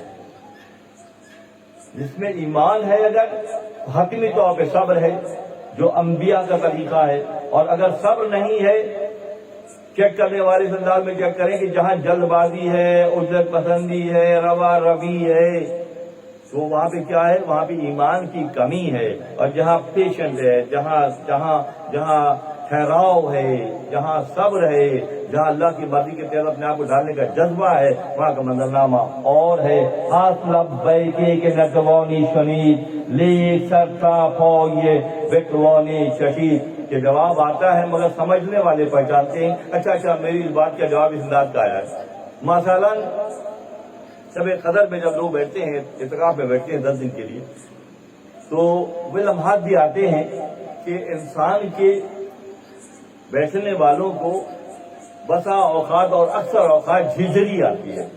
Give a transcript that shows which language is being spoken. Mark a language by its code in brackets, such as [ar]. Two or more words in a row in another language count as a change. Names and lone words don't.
[ur] جس میں ایمان ہے اگر حتمی طور پہ صبر ہے جو انبیاء کا طریقہ ہے، اور اگر صبر نہیں ہے، چیک کرنے والے اس انداز میں چیک کریں کہ جہاں جلد بازی ہے، عجلت پسندی ہے، روا روی ہے، تو وہاں پہ کیا ہے؟ وہاں پہ ایمان کی کمی ہے۔ اور جہاں پیشنٹ ہے، جہاں ٹھہراؤ ہے، جہاں صبر ہے، جہاں اللہ کی مرضی کے تحت اپنے آپ کو ڈالنے کا جذبہ ہے، وہاں کا منظرنامہ اور ہے۔ [fa] ہاتھ لبیک کہ نتوانی شنید، لیک سرتا پھوئے بتوانی چشید، [ur] کہ جواب آتا ہے مگر سمجھنے والے پہچانتے ہیں اچھا میری اس بات کا جواب اس انداز کا آیا ہے۔ مثلاً شب قدر میں جب لوگ بیٹھتے ہیں، اعتکاف میں بیٹھتے ہیں 10 دن کے لیے، تو وہ لمحات بھی آتے ہیں کہ انسان کے بیٹھنے والوں کو بسا اوقات اور اکثر اوقات جھجری آتی ہے۔